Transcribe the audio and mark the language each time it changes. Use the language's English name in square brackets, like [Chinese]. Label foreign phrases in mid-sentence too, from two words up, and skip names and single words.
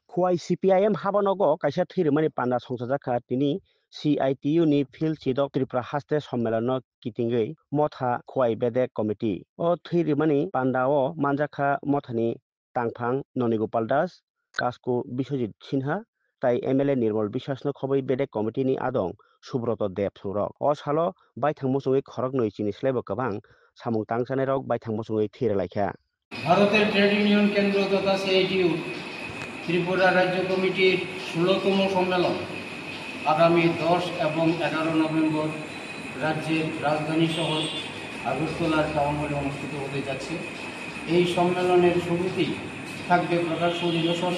[Kok Borok] Khwai CPIM habanogo kaisa thirmani panda songchajaka tini CITU ni field chidok Tripura haste সম্মেলন kitingei motha Khwai Bedek Committee o thirmani panda o manjaka mothani tangphang Nonigopal Das Kasku Biswajit Sinha tai MLA Nirmal Biswasno khobai Bedek Committee ni adong Subroto Deb surok o salo baithang muchungui khorok noi chini slebo kabang samung tangsanai rok baithang muchungui thirlaikha [Bangla] ভারতের ট্রেড ইউনিয়ন কেন্দ্র তথা সিআইটিইউ ত্রিপুরা রাজ্য কমিটির ১৬তম সম্মেলন আগামী ১০ এবং ১১ নভেম্বর রাজ্যের রাজধানী শহর আগরতলার টাউন হলে অনুষ্ঠিত হতে যাচ্ছে। এই সম্মেলনের শুরুতেই থাকবে প্রকাশ্য অধিবেশন।